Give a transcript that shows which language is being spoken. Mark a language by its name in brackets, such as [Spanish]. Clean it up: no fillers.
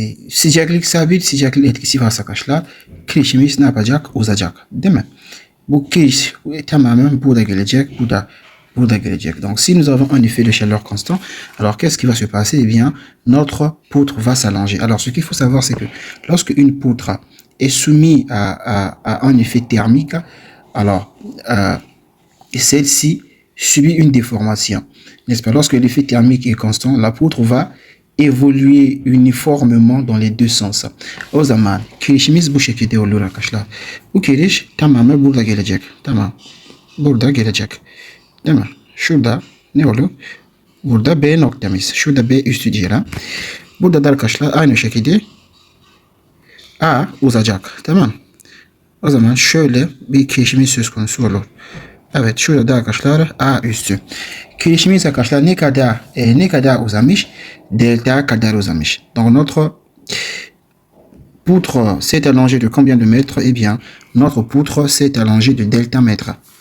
[Turkish] Sıcaklık sabit, sıcaklık etkisi varsa arkadaşlar kirişimiz ne yapacak? Uzacak. Değil mi? Bu kiriş tamamen burada gelecek. Bu da burada gelecek. [French] Donc si nous avons un effet de chaleur constant, alors qu'est-ce qui va se passer? Eh bien, notre poutre va s'allonger. Alors ce qu'il faut savoir, c'est que lorsque une poutre est soumise à un effet thermique, alors celle-ci subit une déformation. N'est-ce pas? Lorsque l'effet thermique est constant, la poutre va évoluer uniformément dans les deux sens. [Turkish] O zaman kirişimiz bu şekilde olur arkadaşlar. Bu kiriş tamamen burada gelecek. Tamam. Burada gelecek. Değil mi? Şurada ne olur? Burada B noktamız. Şurada B üstü diyelim. Burada da arkadaşlar aynı şekilde A uzayacak. Tamam. O zaman şöyle bir kirişimiz söz konusu olur. Evet, şurada da arkadaşlar A üstü. Kirişimiz arkadaşlar ne kadar uzamış? Delta kadar uzamış. [French] Donc notre poutre s'est allongée de combien de mètres? Eh bien, notre poutre s'est allongée de delta mètres.